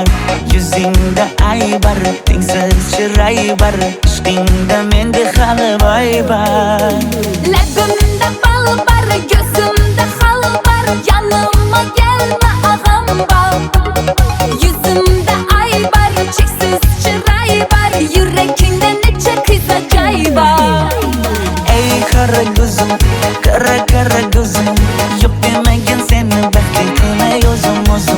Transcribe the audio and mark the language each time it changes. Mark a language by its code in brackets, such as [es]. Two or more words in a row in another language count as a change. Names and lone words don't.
[uz] Yuzingda aybar, tengsiz chiray bar. Ishqingda menda hali boy bar. Labimda bal bar, ko'zimda xalbar. [tr] Yanıma gelme ağam bar. [uz] Yuzimda aybar, cheksiz chiray bar. Yuragingda necha qiza joy bar. Ey qara ko'zim, qara qara ko'zim, yo'q demagin seni baxtli qilay o'zim.